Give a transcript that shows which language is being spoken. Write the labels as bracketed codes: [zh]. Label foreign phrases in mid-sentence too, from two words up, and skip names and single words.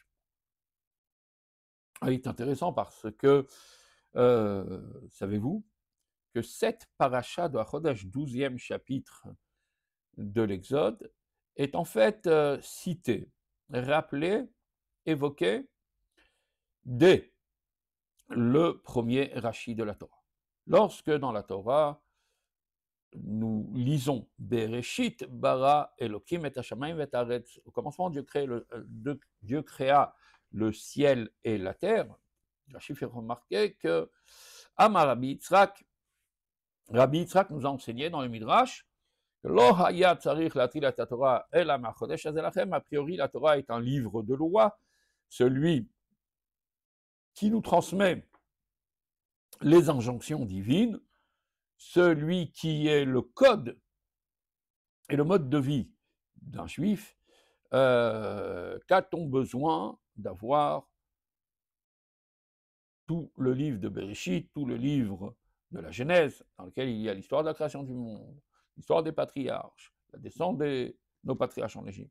[fr] Il est intéressant parce que, savez-vous, que cette paracha de HaChodesh, 12e chapitre de l'Exode, est en fait citée, rappelée, évoquée dès le premier Rashi de la Torah. Lorsque dans la Torah, nous lisons [he] בראשית ברא אלוקים את השמים את הארץ. [fr] Au commencement, Dieu créa le ciel et la terre. Rashi fait remarquer que Amar Rabbi Yitzhak nous a enseigné dans le Midrash que [he] לא היה צריך להתחיל את התורה אלא מהחודש הזה לכם. [fr] A priori, la Torah est un livre de loi, celui qui nous transmet les injonctions divines, celui qui est le code et le mode de vie d'un juif. Qu'a-t-on besoin d'avoir tout le livre de Bereshit, tout le livre de la Genèse, dans lequel il y a l'histoire de la création du monde, l'histoire des patriarches, la descente de nos patriarches en Égypte?